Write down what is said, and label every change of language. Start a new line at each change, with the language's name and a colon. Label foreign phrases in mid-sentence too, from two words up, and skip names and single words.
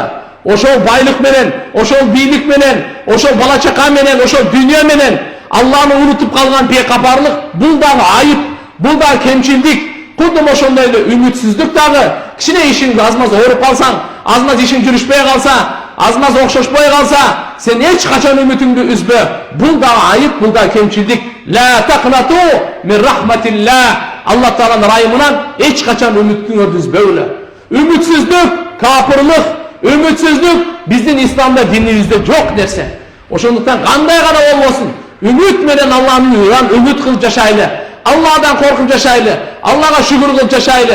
Kyrgyz: Ошол байлык менен, ошол бийлик менен, ошол бала чака менен, ошол дүйнө менен Алланы унутуп калган бекапарлык, бул дагы айып, бул дагы кемчилдик. Кудум ошондой эле үмүтсүздүк дагы. Кичине ишиң азмаз ооруп калсаң, азмаз ишиң жүрүшпөй калса, азмаз окшошпой калса, сен эч качан үмүтүңдү үзбө. Бул дагы айып, бул дагы кемчилдик.
Arabic: لا تقنطوا من رحمة الله.
Kyrgyz: Алла Тааланын райымынан эч качан үмүтүңөрдү үзбөйлү. Үмүтсүздүк, капырлык, үмүтсүздүк биздин исламда, динибизде жок нерсе. Ошондуктан кандай гана болбосун, үмүт менен Аллахтан үмүт кылып жашайлы. Алладан коркуп жашайлы. Аллага шүгүр кылып жашайлы.